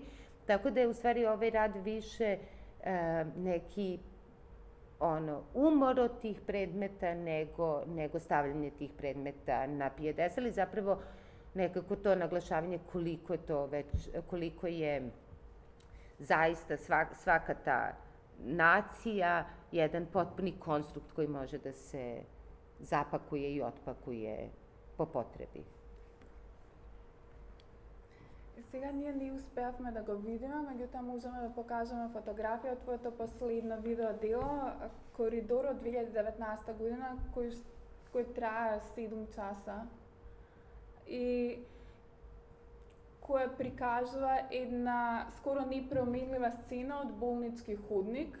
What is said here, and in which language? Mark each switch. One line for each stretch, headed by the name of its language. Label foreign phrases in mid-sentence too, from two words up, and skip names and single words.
Serbian: Tako da je u stvari ovaj rad više neki umor od tih predmeta nego stavljanje tih predmeta na pijedestal i zapravo nekako to naglašavanje koliko je zaista svaka ta nacija jedan potpuni konstrukt koji može da se zapakuje i otpakuje po potrebi.
Macedonian: Сега ние не успеавме да го видиме, меѓутоа можеме да покажеме фотографија од твоето последно видео дело Коридор од 2019 година кој трае 7 часа и која прикажува една скоро непроменлива сцена од болнички ходник.